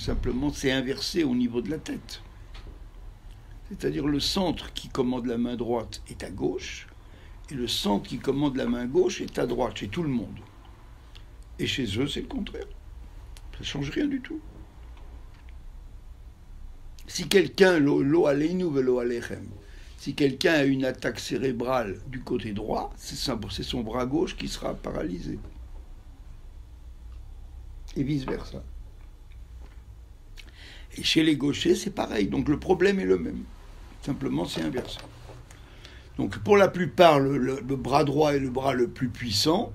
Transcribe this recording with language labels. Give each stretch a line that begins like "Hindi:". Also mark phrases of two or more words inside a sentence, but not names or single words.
French: Simplement, c'est inversé au niveau de la tête. C'est-à-dire le centre qui commande la main droite est à gauche, et le centre qui commande la main gauche est à droite, chez tout le monde. Et chez eux, c'est le contraire. Ça ne change rien du tout. Si quelqu'un,
Hebrew: לא עלינו ולא עליכם,
French: si quelqu'un a une attaque cérébrale du côté droit, c'est son bras gauche qui sera paralysé. Et vice-versa. Et chez les gauchers, c'est pareil. Donc le problème est le même. Simplement, c'est inversé. Donc pour la plupart, le bras droit est le bras le plus puissant.